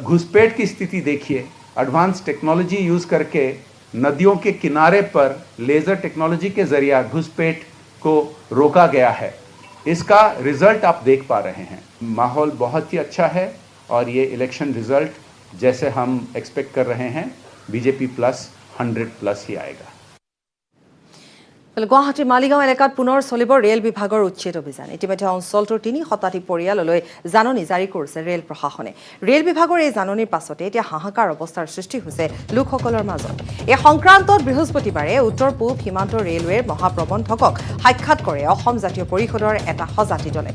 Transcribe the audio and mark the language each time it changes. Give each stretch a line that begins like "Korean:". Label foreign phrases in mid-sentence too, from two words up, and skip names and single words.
Hindi: घुसपैठ की स्थिति देखिए,
English: advance technology use
Hindi: करके नदियों के किनारे पर
English: laser technology
Hindi: के ज़रिए घुसपैठ को रोका गया है। इसका रिजल्ट आप देख पा रहे हैं। माहौल बहुत ही अच्छा है और ये
English: election result
Hindi: जैसे हम एक्सपेक्ट कर रहे हैं बीजेपी प्लस 100+ ही आएगा।
Assamese: গুৱাহাটীৰ মালিগাঁও এলেকাত পুনৰ চলিব ৰেল বিভাগৰ উচ্ছেদ অভিযান। ইতিমধ্যে অঞ্চলটোৰ 3 শতাধিক পৰিয়াললৈ জাননী জাৰি কৰিছে ৰেল প্ৰশাসনে। ৰেল বিভাগৰ এই জাননীৰ পাছতে এতিয়া হাহাকাৰ অৱস্থাৰ সৃষ্টি হৈছে লোকসকলৰ মাজত। এই সংক্ৰান্তত বৃহস্পতিবাৰে উত্তৰ পূব সীমান্ত ৰেলৱেৰ মহাপ্ৰবন্ধকক সাক্ষাৎ কৰে অসম জাতীয় পৰিষদৰ এটা সজাতি দলে।